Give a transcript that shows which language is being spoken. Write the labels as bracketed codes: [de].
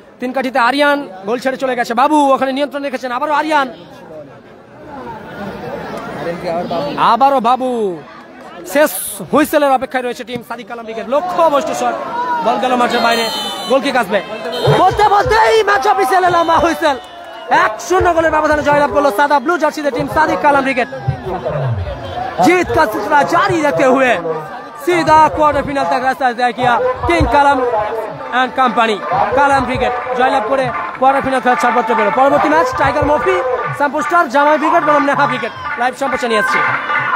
[bn] তিন কাঠিতে আরিয়ান গোল ছেড়ে চলে গেছে, বাবু ওখানে নিয়ন্ত্রণ রেখেছেন। আবারও আরিয়ান, আবারও বাবু। শেষ হুইসেলের অপেক্ষায় রয়েছে টিম সাদিক কালাম ব্রিগেড। লক্ষ্য অবশ্য শট, বল গেল মাঠের বাইরে। গোল কিক আসবে বলতে বলতেই ম্যাচ অফিসিয়ালে লম্বা হুইসেল। 1-0 গোলের ব্যবধানে জয়লাভ করলো सादा ब्लू जर्सी टीम सादिक कालम ब्रिगेड। [hi] जीत का सिलसिला जारी रखते हुए सीधा क्वार्टर फाइनल तक रास्ता तय किया king column and company. [bn] Column brigade जयलाभ করে क्वार्टर फाइनल খেলার ছাড়পত্র পেল। পরবর্তী ম্যাচ টাইগার মফি, শ্যাম্পু স্টার, জামাই ব্রিগেড বনাম নেহা ব্রিগেড। লাইভ সম্প্রচার নিয়ে আসছে।